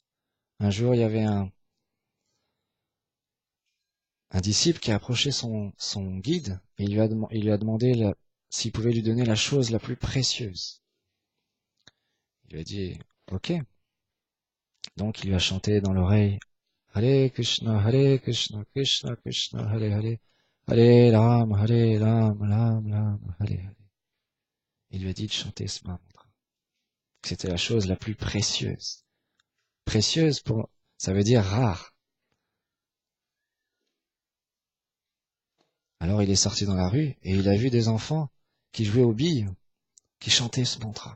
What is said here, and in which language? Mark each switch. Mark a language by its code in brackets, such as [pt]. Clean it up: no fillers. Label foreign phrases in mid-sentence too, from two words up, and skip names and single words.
[fr] Un jour, il y avait un disciple qui a approché son guide et il lui a demandé s'il pouvait lui donner la chose la plus précieuse. Il lui a dit, ok. Donc il lui a chanté dans l'oreille, [sa] Hare Krishna, Krishna Krishna, Hare Hare, Hare Ram, Ram, Hare Hare. [fr] Il lui a dit de chanter ce mantra. C'était la chose la plus précieuse. Précieuse ça veut dire rare. Alors il est sorti dans la rue et il a vu des enfants qui jouaient aux billes, qui chantaient ce mantra.